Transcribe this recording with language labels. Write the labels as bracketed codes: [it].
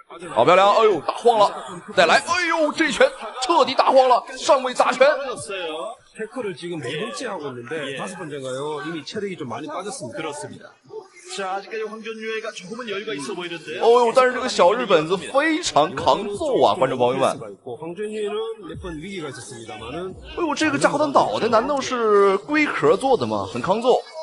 [zh] 好漂亮！哎呦，打晃了，再来！哎呦，这拳彻底打晃了，上位砸拳。 [ko] 태클을 지금 4번째 하고 있는데 5번째인가요? 이미 체력이 좀 많이 빠졌습니다. 그렇습니다. 자, 아직까지 황준유가 조금은 여유가 있어 보이는데요. [zh] 哦呦，但是这个小日本子非常抗揍啊，观众朋友们。 [ko] 황준유는 몇 번 위기가 있었습니다만은 [zh] 哎呦，这个家伙的脑袋难道是龟壳做的吗？很抗揍。